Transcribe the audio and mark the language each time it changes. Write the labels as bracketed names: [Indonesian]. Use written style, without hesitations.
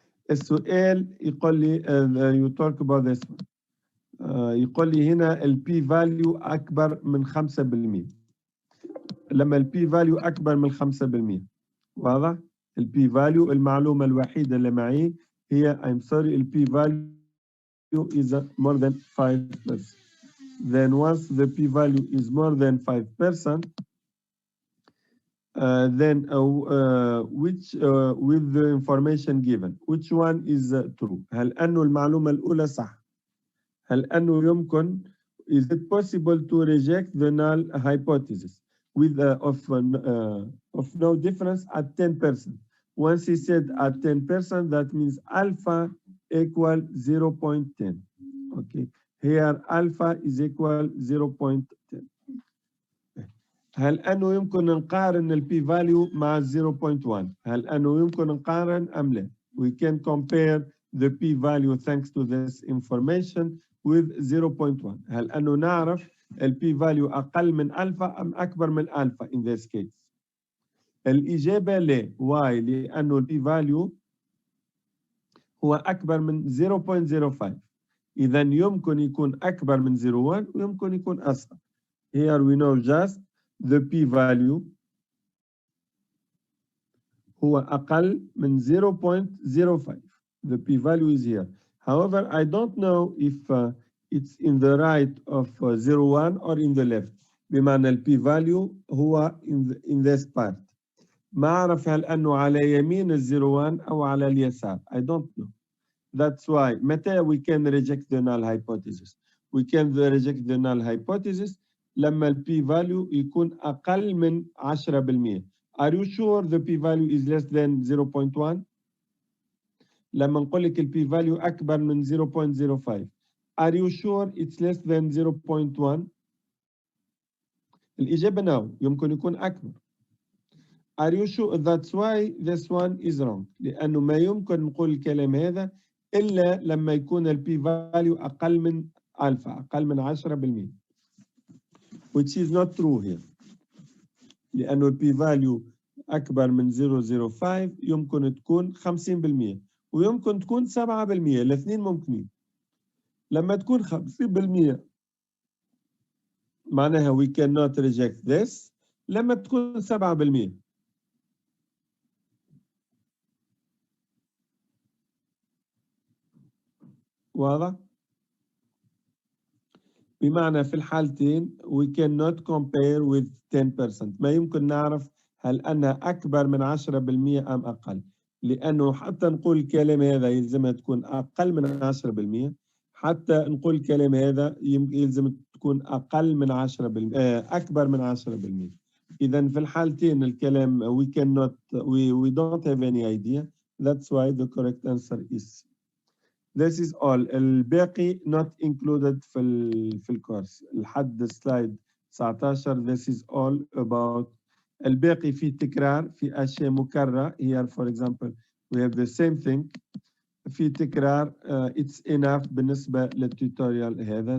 [Arabic] السؤال يقول لي [English] you talk about this one. [Arabic] يقول لي هنا ال p value أكبر من 5%. لما ال p value أكبر من 5%. واضح؟ ال p value المعلومة الوحيدة اللي معي هي [English] I'm sorry [Arabic] ال p value [English] is more than 5%. Then once the p value is more than 5%, then which with the information given, which one is true? [Arabic] هل أنه المعلومة الأولى صح؟ هل أنه يمكن [English] is it possible to reject the null hypothesis with of no difference at 10%? Once he said at 10%, that means alpha equal 0.10. Okay, here alpha is equal 0.10. [Arabic] هل أنه يمكن نقارن ال p value مع 0.1؟ هل أنه يمكن نقارن أم لا؟ [English] We can compare the p value thanks to this information with 0.1. [Arabic] هل أنه نعرف ال p value أقل من ألفا أم أكبر من ألفا [English] in this case؟ [Arabic] الإجابة لا. [English] why؟ [Arabic] لأنه ال p value هو أكبر من 0.05. إذا يمكن يكون أكبر من 0.1 ويمكن يكون أصغر. [English] Here we know just the p value [Arabic] هو أقل من [English] 0.05. The p value is here. However, I don't know if it's in the right of 0.1 or in the left. بمعنى ال p value هو in this part. [Arabic] ما أعرف هل أنه على يمين ال 0.1 أو على اليسار. [English] I don't know. That's why [Arabic] متى [English] we can reject the null hypothesis. We can reject the null hypothesis [Arabic] لما ال p value يكون أقل من 10%. [English] Are you sure the p value is less than 0.1؟ [Arabic] لما نقول لك ال p value أكبر من 0.05 [English] Are you sure it's less than 0.1؟ [Arabic] الإجابة [English] no، [Arabic] يمكن يكون أكبر. [English] Are you sure؟ That's why this one is wrong. [Arabic] لأنه ما يمكن نقول الكلام هذا إلا لما يكون ال p value أقل من ألفا، أقل من 10%. [English] Which is not true here. [Arabic] لأنه ال p value أكبر من 0.05 يمكن تكون 50% ويمكن تكون 7%، الاثنين ممكنين. لما تكون 50% معناها [English] we cannot reject this. [Arabic] لما تكون 7% واضح؟ بمعنى في الحالتين [English] we cannot compare with 10%. [Arabic] ما يمكن نعرف هل أنها أكبر من 10% أم أقل، لأنه حتى نقول الكلام هذا يلزمها تكون أقل من 10%، حتى نقول الكلام هذا يلزم تكون أقل من 10%، أكبر من 10%. إذا في الحالتين الكلام [English] we cannot we don't have any idea. That's why the correct answer is This is all. [Arabic] الباقي [English] not included [Arabic] في الكورس لحد سلايد 19. [English] This is all about [Arabic] الباقي في تكرار، في أشياء مكررة. [English] Here for example we have the same thing. [Arabic] في تكرار [English] it's enough [Arabic] بالنسبة للتوتوريال هذا.